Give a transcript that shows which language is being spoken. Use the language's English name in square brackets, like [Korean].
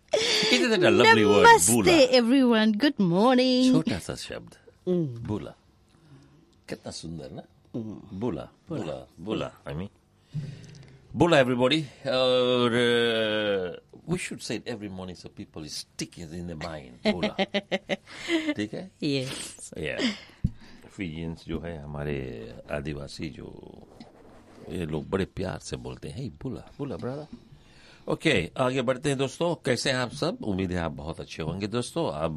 [English] बोला everyone, good morning. [Hindi] छोटा सा शब्द बोला, कितना सुंदर ना. [English] बोला बोला बोला आई मीन बोला एवरीबॉडी. [Hindi] और [English] we should say it every morning so people is sticking in their mind. [Hindi] ठीक है. [English] Yes. Yeah. [Hindi] Fijians जो है हमारे आदिवासी जो ये लोग बड़े प्यार से बोलते हैं. [English] Hey, bula, bula, brother. [Hindi] Okay, आगे बढ़ते हैं दोस्तों. कैसे हैं आप सब? उम्मीद है आप बहुत अच्छे होंगे दोस्तों.